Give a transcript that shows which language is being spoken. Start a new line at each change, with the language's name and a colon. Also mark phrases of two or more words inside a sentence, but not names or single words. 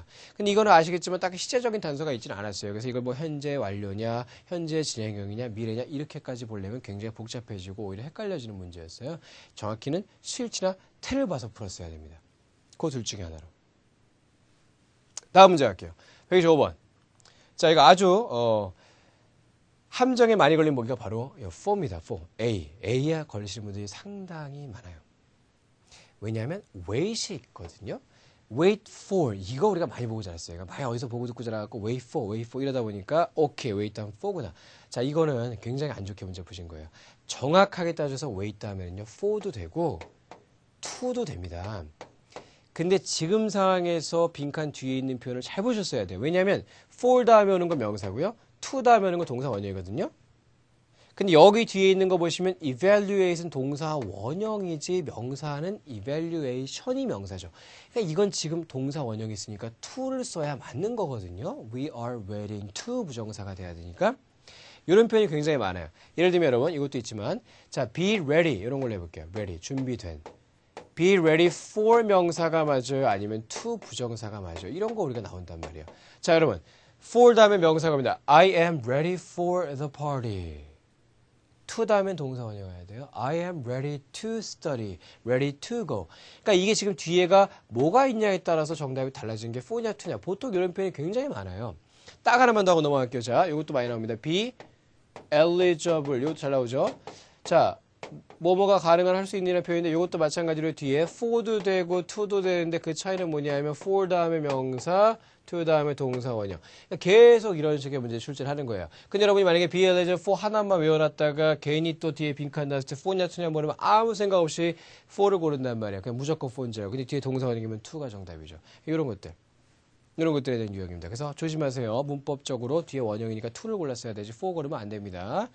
Korean: 근데 이거는 아시겠지만 딱히 시제적인 단서가 있지는 않았어요. 그래서 이걸 뭐 현재 완료냐, 현재 진행형이냐, 미래냐 이렇게까지 보려면 굉장히 복잡해지고 오히려 헷갈려지는 문제였어요. 정확히는 스위치나 테를 봐서 풀었어야 됩니다. 그 둘 중에 하나로. 다음 문제 갈게요. 125번. 자, 이거 아주 함정에 많이 걸린 보기가 바로 for입니다. for. A에 걸리시는 분들이 상당히 많아요. 왜냐하면 wait이 있거든요.
English: wait for
Korean: 이거 우리가 많이 보고 자랐어요. 많이 어디서 보고 듣고 자라갖고
English: wait for
Korean: 이러다 보니까 오케이
English: wait down for
Korean: 구나. 자, 이거는 굉장히 안 좋게 문제 푸신 거예요. 정확하게 따져서 wait 하면요 for도 되고 to도 됩니다. 근데 지금 상황에서 빈칸 뒤에 있는 표현을 잘 보셨어야 돼요. 왜냐하면 for 다음에 오는 건 명사고요. to 다음에 오는 건 동사 원형이거든요. 근데 여기 뒤에 있는 거 보시면 evaluate은 동사 원형이지 명사는 evaluation이 명사죠. 그러니까 이건 지금 동사 원형이 있으니까 to를 써야 맞는 거거든요.
English: We are waiting to
Korean: 부정사가 돼야 되니까 이런 표현이 굉장히 많아요. 예를 들면 여러분 이것도 있지만 자
English: be ready
Korean: 이런 걸로 해볼게요. ready 준비된
English: be ready for
Korean: 명사가 맞아요? 아니면 to 부정사가 맞아요? 이런 거 우리가 나온단 말이에요. 자, 여러분. for 다음에 명사가 입니다.
English: I am ready for the party.
Korean: to 다음엔 동사 원형해야 돼요.
English: I am ready to study. ready to go.
Korean: 그러니까 이게 지금 뒤에가 뭐가 있냐에 따라서 정답이 달라지는 게 for냐 to냐. 보통 이런 표현이 굉장히 많아요. 딱 하나만 더 하고 넘어갈게요. 자, 이것도 많이 나옵니다.
English: be eligible.
Korean: 이것도 잘 나오죠. 자, 뭐뭐가 가능한 할 수 있는 표현인데 이것도 마찬가지로 뒤에 for도 되고 to도 되는데 그 차이는 뭐냐면 for 다음에 명사, to 다음에 동사 원형. 그러니까 계속 이런 식의 문제 출제를 하는 거예요. 근데 여러분이 만약에
English: be eligible for
Korean: 하나만 외워놨다가 괜히 또 뒤에 빈칸 났을 때 for냐 to냐 모르면 아무 생각 없이 for를 고른단 말이에요. 그냥 무조건 for인 줄 알고. 근데 뒤에 동사 원형이면 to가 정답이죠. 이런 것들. 이런 것들에 대한 유형입니다. 그래서 조심하세요. 문법적으로 뒤에 원형이니까 to를 골랐어야 되지 for 고르면 안 됩니다.